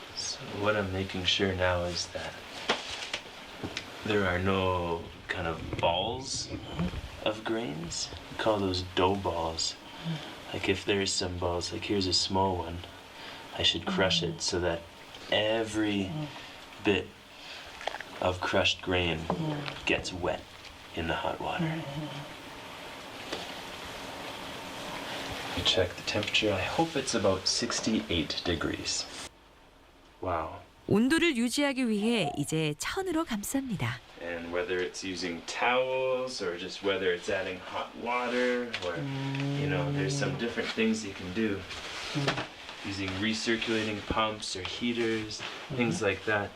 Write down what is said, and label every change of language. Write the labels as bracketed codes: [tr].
[en] So what I'm making sure now is that there are no kind of balls of grains. We call those dough balls. Like if there's some balls, like here's a small one, I should crush it so that every bit of crushed grain gets wet in the hot water. We check the temperature. I hope it's about 68 degrees. Wow. [ko] 온도를 유지하기 위해 이제 천으로 감쌉니다. [en] And whether it's using towels or just whether it's adding hot water or, you know, there's some different things you can do. Using recirculating pumps or heaters, things like that.